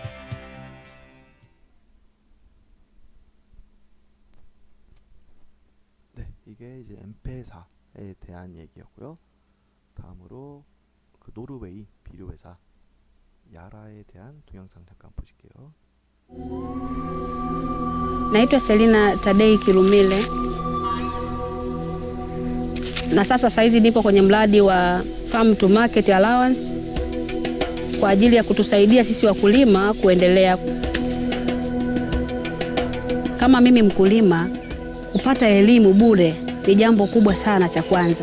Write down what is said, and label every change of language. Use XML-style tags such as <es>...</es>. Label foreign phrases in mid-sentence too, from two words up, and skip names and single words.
<ko>네, 이게 이제 엠페사에 대한 얘기였고요. 다음으로 그 노르웨이 비료회사 야라에 대한 동영상 잠깐 보실게요.</ko> <sw>Naitwa Selina Tadei Kilumile na sasa saizi nipo kwenye mradi wa Farm to Market Allowance kwa ajili ya kutusaidia sisi wakulima kuendelea. Kama mimi mkulima, kupata elimu bure ni jambo kubwa sana cha kwanza.</sw>